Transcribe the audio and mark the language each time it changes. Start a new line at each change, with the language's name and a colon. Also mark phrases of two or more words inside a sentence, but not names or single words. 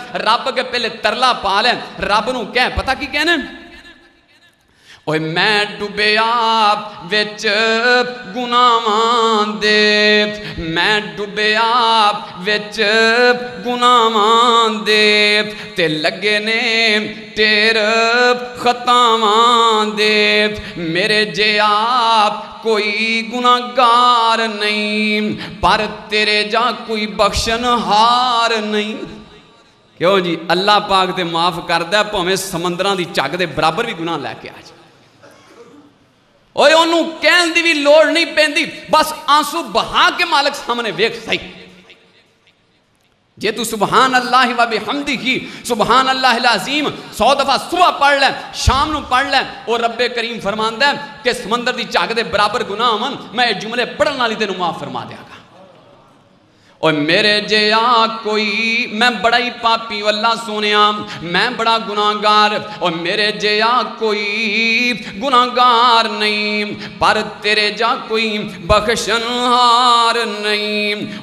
Punjabi: ਰੱਬ ਅੱਗੇ ਪਹਿਲੇ ਤਰਲਾ ਪਾ ਲੈ, ਰੱਬ ਨੂੰ ਕਹਿ ਪਤਾ ਕੀ ਕਹਿਣਾ, ਓਏ ਮੈਂ ਡੁੱਬਿਆ ਵਿਚ ਗੁਨਾਹਾਂ ਦੇ, ਮੈਂ ਡੁੱਬਿਆ ਵਿਚ ਗੁਨਾਹਾਂ ਦੇ, ਤੇ ਲੱਗੇ ਨੇ ਟੇਰ ਖ਼ਤਾਵਾਂ ਦੇ, ਮੇਰੇ ਜੇ ਆਪ ਕੋਈ ਗੁਨਾਹਗਾਰ ਨਹੀਂ, ਪਰ ਤੇਰੇ ਜਾ ਕੋਈ ਬਖ਼ਸ਼ਣ ਹਾਰ ਨਹੀਂ। ਕਿਉਂ ਜੀ? ਅੱਲਾਹ ਪਾਕ ਤੇ ਮਾਫ਼ ਕਰਦਾ ਭਾਵੇਂ ਸਮੁੰਦਰਾਂ ਦੀ ਝੱਗ ਦੇ ਬਰਾਬਰ ਭੀ ਗੁਨਾਹ ਲੈਕੇ ਆ ਜਾਏ। ਓਏ ਓਨੂੰ ਕਹਿਣ ਦੀ ਭੀ ਲੋੜ ਨਹੀਂ ਪੈਂਦੀ, ਬਸ ਆਂਸੂ ਬਹਾ ਕੇ ਮਾਲਿਕ ਸਾਹਮਣੇ ਵੇਖ ਸਹੀ। ਜੇ ਤੂੰ
Arabic: سبحان الله وبحمده سبحان الله العظيم
Punjabi: 100 ਦਫ਼ਾ ਸੁਬ੍ਹਾ ਪੜ੍ਹ ਲੈ, ਸ਼ਾਮ ਨੂੰ ਪੜ੍ਹ ਲੈ, ਔਰ ਰੱਬੇ ਕਰੀਮ ਫ਼ਰਮਾਂਦਾ ਹੈ ਕਿ ਸਮੁੰਦਰ ਦੀ ਝੱਗ ਦੇ ਬਰਾਬਰ ਗੁਨਾਹ ਹੋਵਣ, ਮੈਂ ਯੇ ਜੁਮਲੇ ਪੜ੍ਹਨ ਵਾਲੀ ਤੈਨੂੰ ਮਾਫ਼ ਫ਼ਰਮਾ ਦੇਂਗਾ। ਔਰ ਮੇਰੇ ਜੇ ਆ ਕੋਈ, ਮੈਂ ਬੜਾ ਹੀ ਪਾਪੀ ਅੱਲਾਹ ਸੋਹਣਿਆ, ਮੈਂ ਬੜਾ ਗੁਨਾਹਗਾਰ, ਔਰ ਮੇਰੇ ਜੇ ਆ ਕੋਈ ਗੁਨਾਹਗਾਰ ਨਹੀਂ, ਪਰ ਤੇਰੇ ਜਾ ਕੋਈ ਬਖ਼ਸ਼ਣਹਾਰ ਨਹੀਂ।